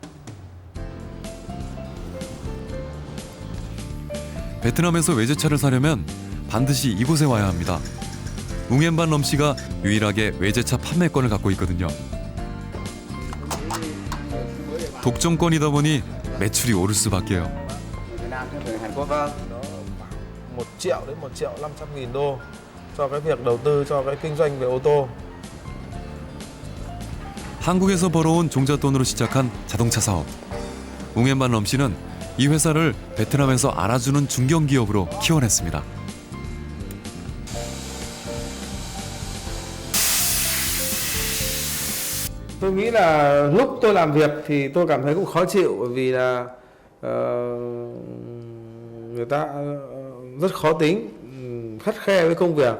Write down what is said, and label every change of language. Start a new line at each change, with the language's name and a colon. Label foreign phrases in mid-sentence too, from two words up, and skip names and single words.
Korean: 베트남에서 외제차를 사려면 반드시 이곳에 와야 합니다. 웅엔반 럼씨가 유일하게 외제차 판매권을 갖고 있거든요. 독점권이다 보니 매출이 오를 수밖에요.
Vietnamese: Hàn Quốc 1 triệu đến 1 triệu 500 nghìn đô cho cái việc đầu tư cho cái kinh doanh về ô tô.
Korean: 한국에서 벌어온 종잣돈으로 시작한 자동차 사업. 웅엔반 럼씨는 이 회사를 베트남에서 알아주는 중견기업으로 키워냈습니다.
Vietnamese: Tôi nghĩ là lúc tôi làm việc thì tôi cảm thấy cũng khó chịu bởi vì là người ta rất khó tính, khắt khe với công việc.